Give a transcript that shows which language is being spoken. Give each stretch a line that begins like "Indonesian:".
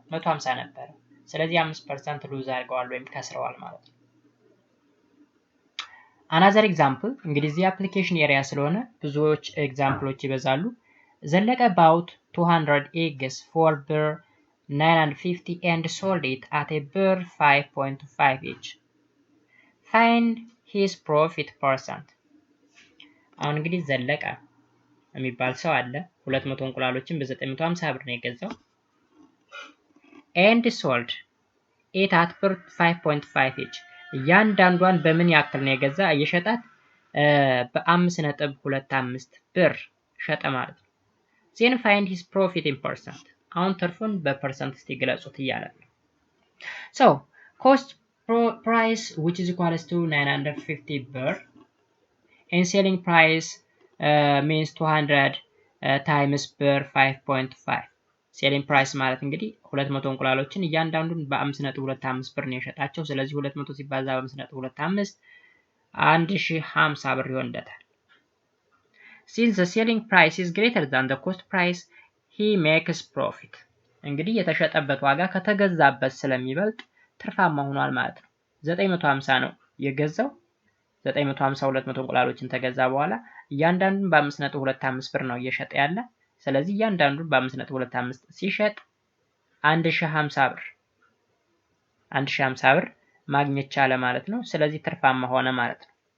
Amharic: 150 ነበረ። ስለዚህ 5% ሉዝ አድርገዋል ወይም ከስረዋል ማለት ነው።
English: another example
Amharic: እንግዲህ እዚህ አፕሊኬሽን ኤሪያ ስለሆነ ብዙዎች ኤግዛምፕሎች ይበዛሉ። ዘለቀ
English: bought 200 eggs for ብር 950 and sold it at a ብር 5.5 each. Find his profit percent.
Amharic: አሁን እንግዲህ ዘለቀ የሚባል ሰው አለ 200 እንቁላሎችን በ950 ብር ነው የገዛው
English: and sold it at ብር 5.5 each.
Amharic: እያንዳንዷን በምን ያክል ነው የገዛ? እየሸጣት በ5.25 ብር ሸጠ ማለት ነው።
English: then find his profit in percent.
Amharic: አሁን ትርፉን በፐርሰንት እስቲ ግለጹት እያለ ነው።
English: so cost price which is equals to 950 ብር and selling price means 200 times ብር 5.5.
Amharic: selling price ማለት እንግዲህ 200 እንቁላሎችን እያንዳንዱን በ5.25 ብር ነው የሸጣቸው። ስለዚህ 200 ሲባዛ በ5.25 1050 ብር ይሆንለታል።
English: since the selling price is greater than the cost price he makes profit.
Amharic: እንግዲህ የተሸጠበት ዋጋ ከተገዛበት ስለሚበልጥ ትርፋማ ሆኗል ማለት ነው። 950 ነው የገዛው 950 200 እንቁላሎችን ተገዛ በኋላ እያንዳንዱን በ5.25 ብር ነው እየሸጠ ያለ። ስለዚህ እያንዳንዱን በ5.25 ሲሸጥ 1050 ብር ማግኘት ቻለ ማለት ነው። ስለዚህ ትርፋማ ሆነ ማለት ነው።